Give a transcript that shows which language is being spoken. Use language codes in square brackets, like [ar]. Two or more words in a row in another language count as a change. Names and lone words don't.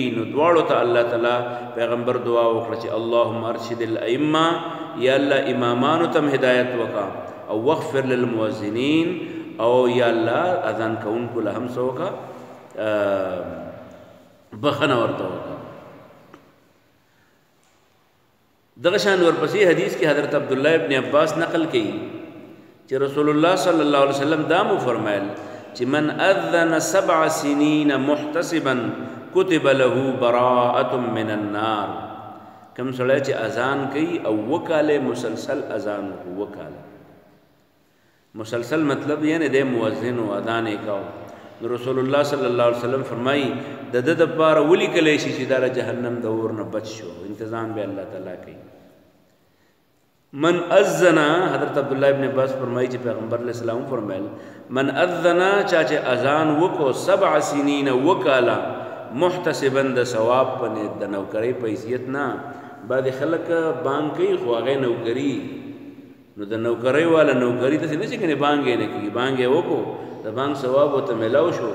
[ps] نو دواړو ته الله تعالی پیغمبر دعا وکړه چې [ar] اللهم ارشد الائمه، [ps] یا الله امامانو ته هدایت وکړه، او [ar] واغفر للمؤذنین، [ps] او یا الله اذان کوونکو له هم څه وکړه بخښنه ورته وکړه. دغه شان ورپسې حدیث کې حضرت عبد الله ابن عباس نقل کړي چې رسول الله [ar] صلی الله علیه وسلم [ps] دا مو فرمایل چې [ar] من اذن 7 سنین محتسبا كتب له براءة من النار. [ps] کم سړی چې اذان کوي او وکاله مسلسل اذان وکاله، مسلسل مطلب یعنی د مؤذن او اذان وکاو. رسول الله [ar] صلی الله علیه وسلم [ps] فرمایي د د لپاره ولي کلی شي چې د جهنم د اور نه بچ شو، انتظام به الله تعالی کوي. [ar] من اذن، [ps] حضرت عبد الله ابن عباس فرمایي چې پیغمبر [ar] علیہ السلام [ps] فرمایل [ar] من اذن [ps] چا چې اذان وکړو 7 سنین وکاله محتسبا د ثواب په نیت د نوکری په حیثیت نه. بعد خلک بانګ کوي خو هغه نوکری، نو د نوکری والا نوکری ته نه چې کنه بانګ نه کوي، بانګ وکړو د بانګ ثواب او ته ملاو شو.